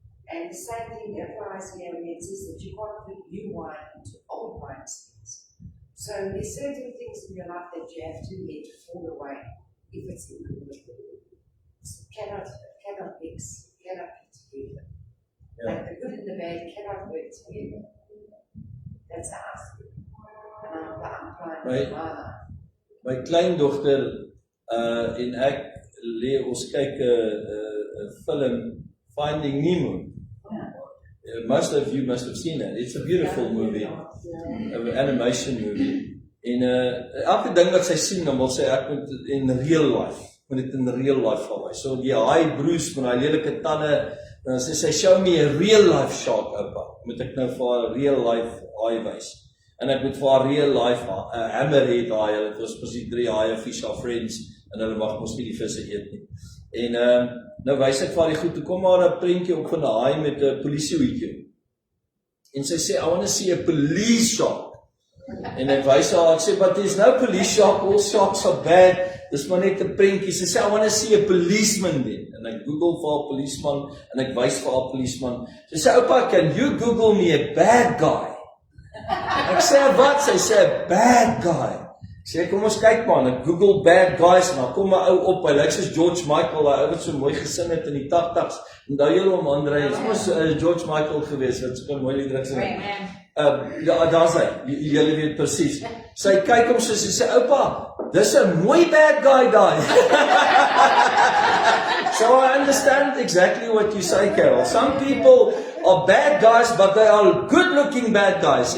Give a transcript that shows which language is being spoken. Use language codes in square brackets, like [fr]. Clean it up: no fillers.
[en] And the same thing applies here when it says that you can't put new wine into old wineskins. So there's certain things in your life that you have to let fall away if it's in the word. Cannot mix, cannot be together. [af] Ja. [en] Like the good and the bad cannot work together. That's us. And I'm applying Right. to my life. [af] My kleindogter en ek ons kyk 'n film Finding Nemo. [en] Most of you must have seen it. It's a beautiful movie, an animation movie. [af] En elke ding wat sy sien, dan wil sy ek moet in real life, moet dit in real life gaan wys. So die haai Bruce met daai lelike tande, dan sê sy show me a real life shark oupa. Moet ek nou vir haar real life haai wys. En ek moet vir haar real life hammerhead haai. Dit was presies 3 haie fish are friends en hulle mag mos nie die visse eet nie. En nou wys ek vir haar die goed, toe kom maar 'n prentjie op van 'n haai met 'n polisiehoedjie. En sy sê, [en] I want to see a police shark. [af] En ek wys haar, ek sê, [en] but there's no police shark, all sharks are bad. [af] Dis maar net 'n prentjie. Sy sê, [en] I want to see a policeman then. [af] En ek Google vir haar policeman en ek wys vir haar policeman. Sy sê, oupa, [en] can you Google me a bad guy? [af] Ek sê, wat? Sy sê, [en] a bad guy. [af] Ek sê, kom ons kyk man, ek Google [en] bad guys, [af] en dan kom my ou op, hy lyk soos George Michael, hy ou wat so mooi gesing het in die 80s. Onthou julle hom, Andre, het mos George Michael gewees, wat so mooi liedere gesing het. Ja, daar's hy, julle weet presies. Sy kyk hom soos, sy sê, oupa, dis 'n mooi [en] bad guy [af] daai. [en] So I understand exactly what you say, Carol. Some people are bad guys, but they are good-looking bad guys.